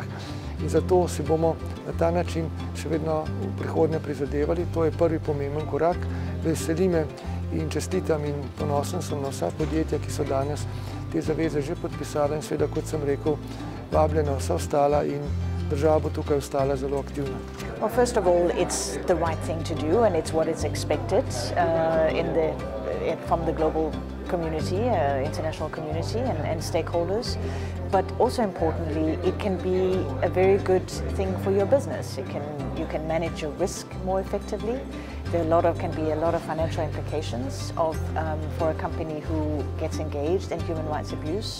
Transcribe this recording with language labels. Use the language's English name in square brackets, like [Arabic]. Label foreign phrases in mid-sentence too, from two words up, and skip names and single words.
[Slovenian] In zato si bomo na ta način še vedno v prihodnje prizadevali. To je prvi pomemben korak. Veseli me in čestitam in ponosen sem na vsa podjetja, ki so danes te zaveze že podpisala in seveda, kot sem rekel, vabljena vsa ostala in država bo tukaj ostala zelo aktivna. [English] Well, first of all, it's the right thing to do, and it's what is expected from the global community, international community and stakeholders. But also importantly, it can be a very good thing for your business. You can manage your risk more effectively. There can be a lot of financial implications for a company who gets engaged in human rights abuse.